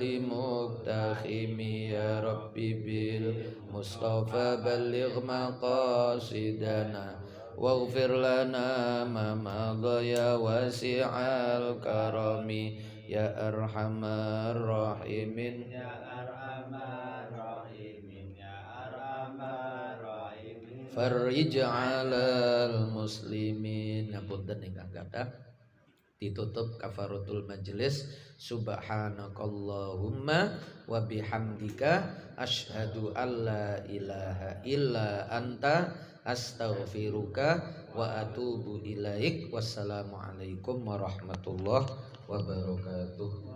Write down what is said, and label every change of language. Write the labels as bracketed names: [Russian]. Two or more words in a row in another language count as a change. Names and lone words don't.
[Arabic] مقتحم يا ربي بالمصطفى بلغ مقاصدنا واغفر لنا ما مضى يا واسع الكرم يا أرحم الراحمين يا أرحم الراحمين يا أرحم الراحمين فرج على المسلمين. [Javanese] Punten ingkang kathah ditutup [Arabic] كفارة المجلس. سبحانك اللهم وبحمدك أشهد أن لا إله إلا أنت أستغفرك وأتوب إليك. والسلام عليكم ورحمة الله وبركاته.